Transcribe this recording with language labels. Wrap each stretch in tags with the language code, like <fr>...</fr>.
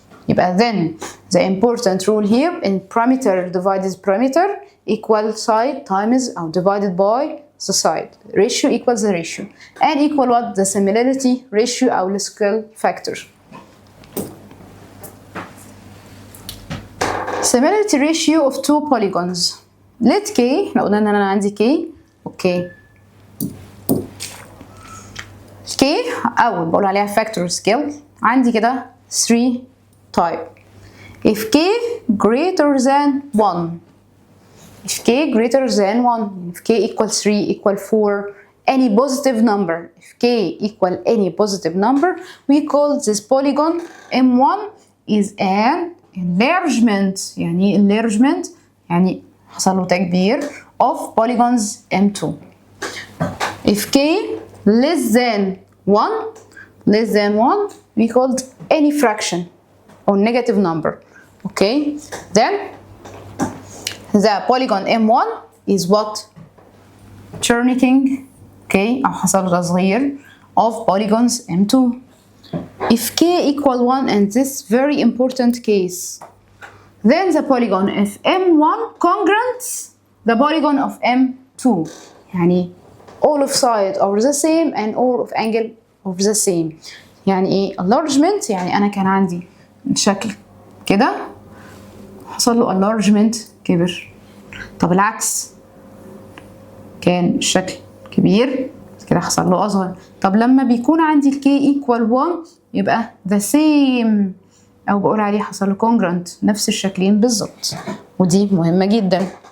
<en>يبقى then the important rule here in perimeter divided perimeter equal side times or divided by the side. Ratio equals the ratio and equal what? The similarity ratio أو scale factor. Similarity ratio of two polygons.</en> <ar>Let K، احنا قلنا ان انا عندي K. اوكي K أول بقول عليها</ar> <en>factor scale</en> <ar>عندي كده</ar> <en>3 type. If K greater than 1, if K greater than 1, if K equal 3 equal 4, any positive number, if K equal any positive number, we call this polygon M1 is an enlargement.</en> <ar>يعني enlargement يعني حصل له تكبير</ar> <en>of polygons M2. If K less than 1, we called any fraction or negative number. Okay, then the polygon M1 is what? Turning.</en> <ar>Okay, أو حصل له تصغير</ar> <en>of polygons M2. If K equal 1 and this very important case, then the polygon of M1 congruent the polygon of M2. يعني all of side are the same and all of angle of the same.</en> <ar>يعني ايه enlargement؟ يعني انا كان عندي شكل كده حصل له enlargement كبر. طب العكس كان الشكل كبير كده حصل له اصغر. طب لما بيكون عندي ال K</ar> <en>equal 1</en> <ar>يبقى</ar> <en>the same</en> <ar>او بقول عليه حصل له congruent نفس الشكلين بالظبط ودي مهمة جدا.</ar>